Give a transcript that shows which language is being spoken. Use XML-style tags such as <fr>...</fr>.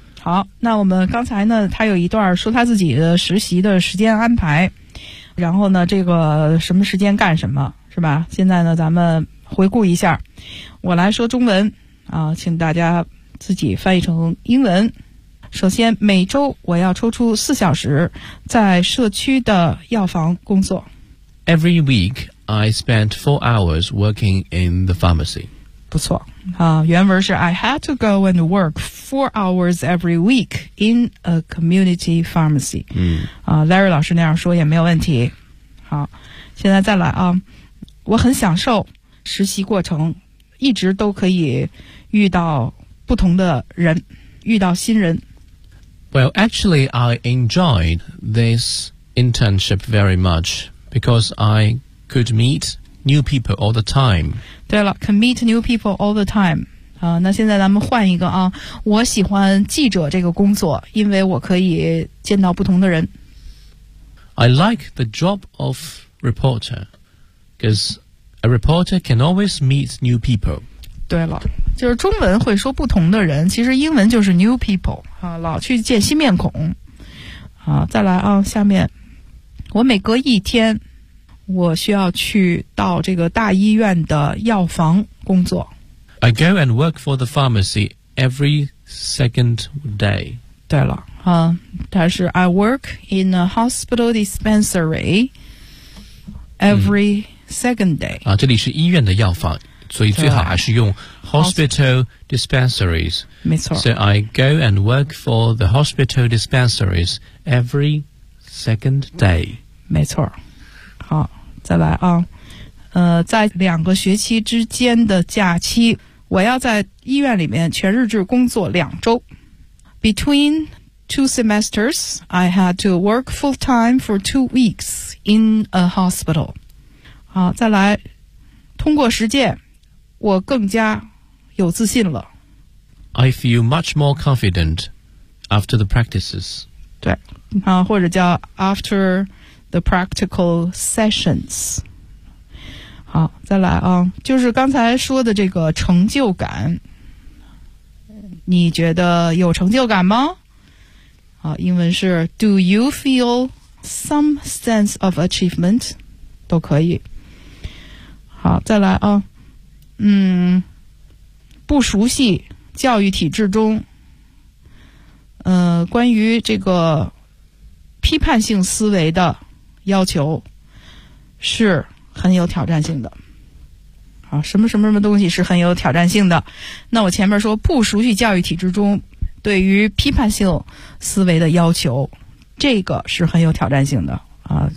<zh>好，那我们刚才呢，他有一段说他自己的实习的时间安排，然后呢，这个什么时间干什么，是吧？现在呢，咱们回顾一下，我来说中文啊，请大家自己翻译成英文。首先，每周我要抽出4小时在社区的药房工作。</zh> <en>Every week I spent 4 hours working in the pharmacy.</en> <zh>不错啊，原文是</zh> <en>I had to go and work 4 hours every week in a community pharmacy。嗯，</en> <zh>啊 ，Larry 老师那样说也没有问题。好，现在再来啊，我很享受实习过程，一直都可以遇到不同的人，遇到新人。</zh> <en>Well, actually, I enjoyed this internship very much because I could meet. New people all the time.</en> <zh>对了</zh> <en>，can meet new people all the time.</en> <zh>啊，那现在咱们换一个啊。我喜欢记者这个工作，因为我可以见到不同的人。</zh> <en>I like the job of reporter, because a reporter can always meet new people.</en> <zh>对了，就是中文会说不同的人，其实英文就是</zh> <en>new people</en> <zh>啊，老去见新面孔。啊，再来啊，下面我每隔一天。我需要去到这个大医院的药房工作。</zh> <en>I go and work for the pharmacy every second day.</en> <zh>对了，啊，它是</zh> <en>I work in a hospital dispensary every second day.</en> <zh>啊，这里是医院的药房，所以最好还是用 hospital dispensaries. 没错。</zh> <en>So I go and work for the hospital dispensaries every second day.</en> <zh>没错。再来啊，在2个学期之间的假期，我要在医院里面全日制工作2周。</zh> <en>Between 2 semesters, I had to work full-time for 2 weeks in a hospital.</en> <zh>好，再来，通过实践，我更加有自信了。</zh> <en>I feel much more confident after the practices.</en> <zh>对，啊，或者叫</zh> <en>after... The practical sessions.</en> <zh>好，再来啊，就是刚才说的这个成就感，你觉得有成就感吗？好，英文是</zh> <en>Do you feel some sense of achievement?</en> <zh>都可以。好，再来啊，嗯，不熟悉教育体制中，关于这个批判性思维的要求是很有挑战性的啊，什么什么什么东西是很有挑战性的，那我前面说不熟悉教育体制中对于批判性思维的要求，这个是很有挑战性的啊。</zh>